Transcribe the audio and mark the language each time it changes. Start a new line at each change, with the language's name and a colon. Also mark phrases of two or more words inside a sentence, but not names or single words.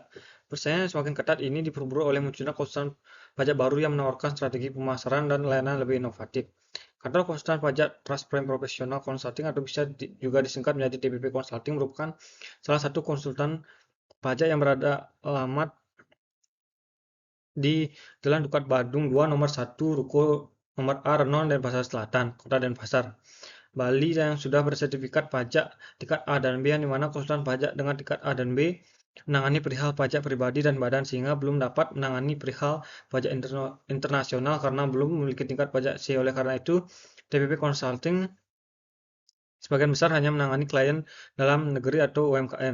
Indonesian: Persaingan yang semakin ketat ini diperburuk oleh munculnya konsultan pajak baru yang menawarkan strategi pemasaran dan layanan lebih inovatif. Kantor konsultan pajak Trust Prime Professional Consulting, atau bisa juga disingkat menjadi TPP Consulting, merupakan salah satu konsultan pajak yang berada alamat di Jalan Dukat Badung 2 nomor 1 Ruko nomor A Renon, Denpasar Selatan, Kota Denpasar, Bali, yang sudah bersertifikat pajak tingkat A dan B, yang dimana konsultan pajak dengan tingkat A dan B menangani perihal pajak pribadi dan badan, sehingga belum dapat menangani perihal pajak internasional karena belum memiliki tingkat pajak C. Oleh karena itu, TPP Consulting sebagian besar hanya menangani klien dalam negeri atau UMKM.